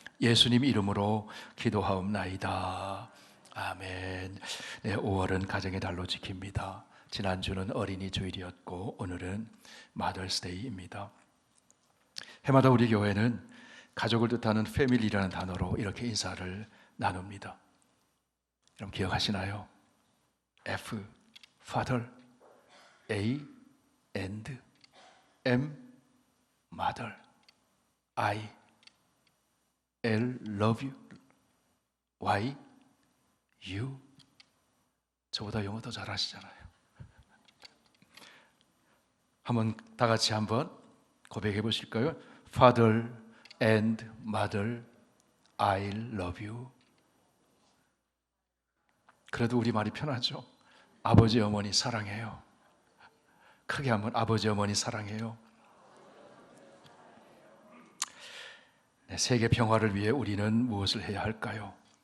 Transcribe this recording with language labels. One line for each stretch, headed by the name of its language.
Korean: 예수님 이름으로 기도하옵나이다. 아멘. 네, 5월은 가정의 달로 지킵니다. 지난주는 어린이 주일이었고 오늘은 마더스데이입니다. 해마다 우리 교회는 가족을 뜻하는 패밀리라는 단어로 이렇게 인사를 나눕니다. 여러분 기억하시나요?
English: F, Father, A, and, M, Mother, I, L, love you, Y, you.
Korean: 저보다 영어 더 잘하시잖아요. 다 같이 한번 고백해 보실까요?
English: Father and Mother, I love you.
Korean: 그래도 우리 말이 편하죠? 아버지 어머니 사랑해요. 크게 한번 아버지 어머니 사랑해요. 네, 세계 평화를 위해 우리는 무엇을 해야 할까요?